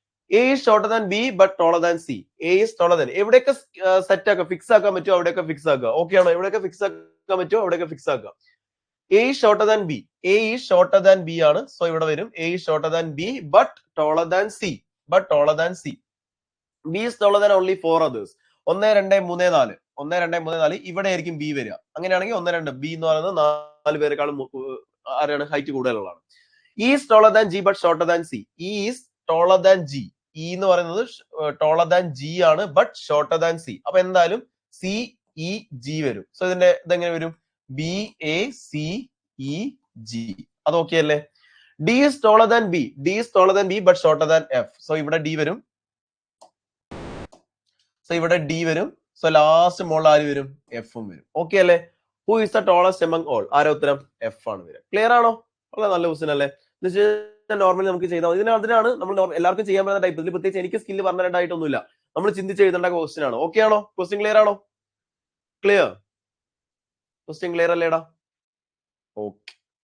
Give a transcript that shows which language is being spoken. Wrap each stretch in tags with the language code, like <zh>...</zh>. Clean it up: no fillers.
<en>A is shorter than B but taller than C. A is taller than.</en> <ml>എവിടെയൊക്കെ set ആക്കാം, fix ആക്കാൻ പറ്റുമോ അവിടെയൊക്കെ ഫിക്സ് ആക്കുക. ഓക്കെ ആണോ? എവിടെയൊക്കെ ഫിക്സ് ആക്കാൻ പറ്റുമോ അവിടെയൊക്കെ ഫിക്സ് ആക്കുക.</ml> <en>A is shorter than B. A is shorter than B</en> <ml>ആണ്.</ml> <en>so</en> <ml>ഇവിടെ വരും</ml> <en>A is shorter than B but taller than C. But taller than C. B is taller than only 4 others.</en> <ml>1 2 3 4. 1 2 3 4 ഇവിടെ ആയിരിക്കും B വരിക. അങ്ങനെയാണെങ്കിൽ 1 2 B എന്ന് പറയുന്നത് 4 പേരെക്കാളും ആരാണ് height കൂടുതലുള്ളതാണ്.</ml> <en>E is taller than G but shorter than C. E is taller than G. E</en> <ml>എന്ന് പറയുന്നത്</ml> <en>taller than G</en> <ml>ആണ്</ml> <en>but shorter than C.</en> <ml>അപ്പൊ എന്തായാലും C E G വരും. സോ ഇതെങ്ങനെ വരും? B A C E G. അത് okay അല്ലേ?</ml> <en>D is taller than B. D is taller than B but shorter than F.</en> <ml>So ഇവിടെ D വരും. സോ ഇവിടെ D വരും. സോ ലാസ്റ്റ് മോൾ ആര് വരും? F ഉം വരും. ഓക്കെ അല്ലേ?</ml> <en>Who is the tallest among all?</en> <ml>ആരാ ഉത്തരം? F ആണ് വരിക. ക്ലിയർ ആണോ? വളരെ നല്ല ക്വസ്റ്റ്യൻ അല്ലേ? നോർമലി നമുക്ക് ചെയ്താൽ അതിനാണ് നമ്മൾ എല്ലാവർക്കും ചെയ്യാൻ പറ്റുന്ന ടൈപ്പ്. ഇതിൽ പ്രത്യേകിച്ച് എനിക്ക് സ്കില്ല് പറഞ്ഞിട്ടായിട്ടൊന്നുമില്ല. നമ്മൾ ചിന്തിച്ച് എഴുതേണ്ട ക്വസ്റ്റ്യൻ ആണ്. ഓക്കെ ആണോ? ക്വസ്റ്റ്യൻ ക്ലിയർ ആണോ? ക്ലിയർ? ക്വസ്റ്റ്യൻ ക്ലിയർ അല്ലേടാ? ഓക്കെ.</ml>